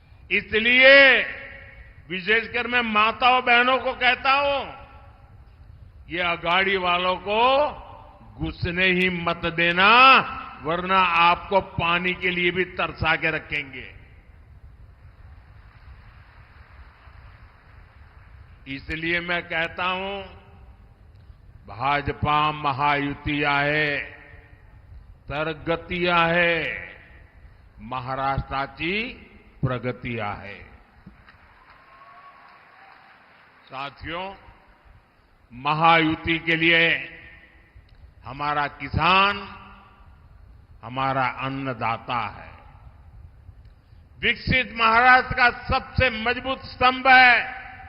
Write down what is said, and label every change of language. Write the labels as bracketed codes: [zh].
[hi] इसलिए विशेषकर मैं माताओं बहनों को कहता हूं, ये अगाड़ी वालों को घुसने ही मत देना, वरना आपको पानी के लिए भी तरसा के रखेंगे। इसलिए मैं कहता हूं, [mr] भाजपा महायुति आहे तर गती आहे, महाराष्ट्राची प्रगती आहे। [hi] साथियों, महायुति के लिए हमारा किसान हमारा अन्नदाता है। विकसित महाराष्ट्र का सबसे मजबूत स्तंभ है।